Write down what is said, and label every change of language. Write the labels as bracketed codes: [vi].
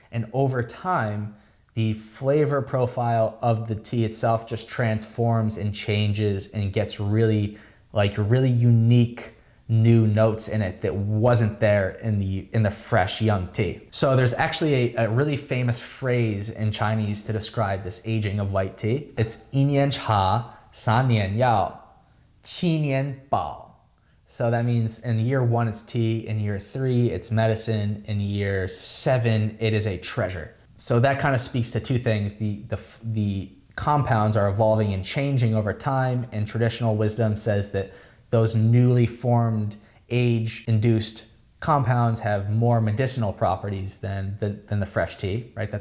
[en] And over time, the flavor profile of the tea itself just transforms and changes and gets really unique new notes in it that wasn't there in the fresh young tea. So there's actually a really famous phrase in Chinese to describe this aging of white tea. It's [zh] 一年茶3年药7年饱. [en] So that means in year 1 it's tea, in year 3 it's medicine, in year 7 it is a treasure. So that kind of speaks to 2 things. The compounds are evolving and changing over time, and traditional wisdom says that those newly formed age-induced compounds have more medicinal properties than the fresh tea, right?